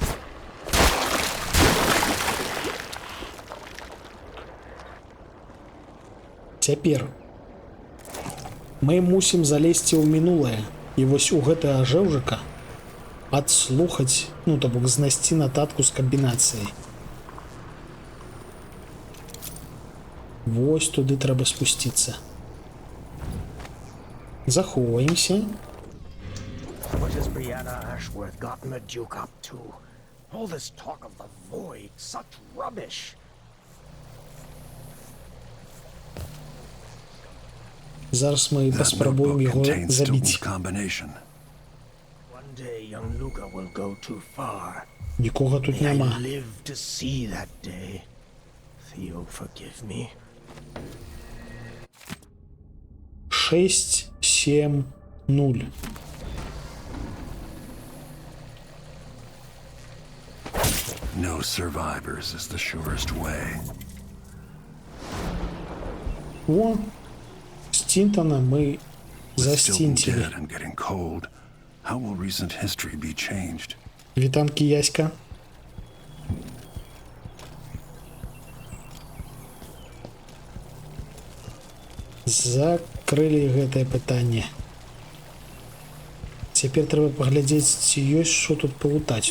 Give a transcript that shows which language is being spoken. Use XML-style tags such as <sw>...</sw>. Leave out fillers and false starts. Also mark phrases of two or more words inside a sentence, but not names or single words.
<be>Цяпер мы мусім залезці ў мінулае і вось у гэтага жэўжыка адслухаць, ну то бок знайсці нататку з камбінацыяй. Вось туды трэба спусціцца. Захоўваемся.</be> <en>What has Brianna Ashworth gotten the Duke up to? All this talk of the void, such rubbish.</en> <be>Зараз мы</be> <en>That</en> <be>паспрабуем</be> <en>notebook</en> <be>яго</be> <en>contains</en> <be>забіць.</be> <en>Stilton's combination. One day young Luca will go too far.</en> <be>Нікога тут</be> <en>May I</en> <be>няма.</be> <en>live to see that day. Theo, forgive me. 6, 7, 0. No survivors is the surest way.</en> <uk>О, Стінтона ми</uk> <en>With Stilton</en> <uk>застінтили.</uk> <en>dead and getting cold, how will recent history be changed?</en> <be>Вітанки Яська. Закрылі гэтае пытанне. Цяпер трэба паглядзець, ці ёсць што тут палутаць.</be>